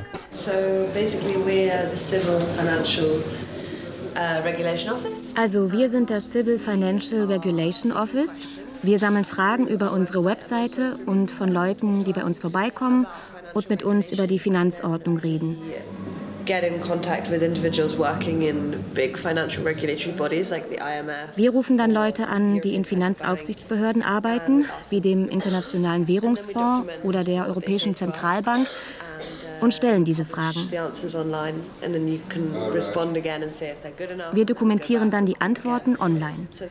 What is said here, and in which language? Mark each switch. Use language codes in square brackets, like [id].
[en] So basically we are the Civil Financial Regulation Office. [de] Also wir sind das Civil Financial Regulation Office. Wir sammeln Fragen über unsere Webseite und von Leuten, die bei uns vorbeikommen und mit uns über die Finanzordnung reden. [en] Get in contact with individuals working in big financial regulatory bodies like the IMF. [de] Wir rufen dann Leute an, die in Finanzaufsichtsbehörden arbeiten, wie dem Internationalen Währungsfonds oder der Europäischen Zentralbank. Und stellen diese Fragen. Wir dokumentieren dann die Antworten online.